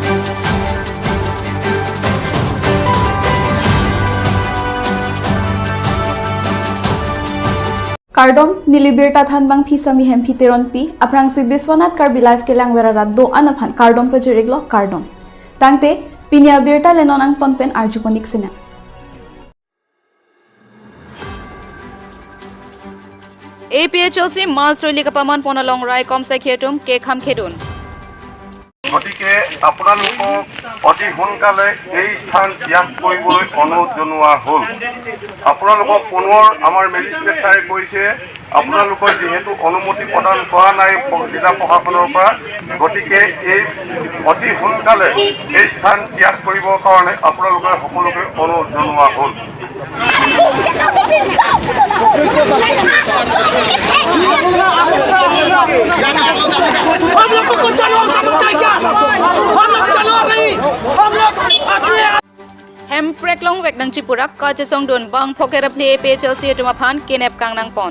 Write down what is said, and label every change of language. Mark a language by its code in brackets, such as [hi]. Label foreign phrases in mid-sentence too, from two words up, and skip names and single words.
[mjw] Kardom nilibirta than bang phisami hem phiteron pi aprang si Biswanath Karbi life ke langwera raddo anaphan Kardom pajiriglo Kardom tangte Pini Abirta lenonang tonpen arjukonik sina Chelsea Master League paman pona long rai kom sakhetum ke kham khedun [as] গতিকে আপোনালোকক অতি সোনকালে এই স্থান ত্যাগ কৰিবলৈ অনুৰোধ জনোৱা হ'ল আপোনালোকক পুনৰ আমাৰ মেজিষ্ট্ৰেট চাৰে কৈছে আপোনালোকৰ যেহেতু অনুমতি প্ৰদান কৰা নাই জিলা প্ৰশাসনৰ পৰা গতিকে এই অতি সোনকালে এই স্থান ত্যাগ কৰিবৰ কাৰণে আপোনালোকে সকলোকে অনুৰোধ জনোৱা হ'ল [mjw] Hem preklong wek nang chipurak ka chesong don bang phokera play pe Chelsea tuma phan kenep kang nang pon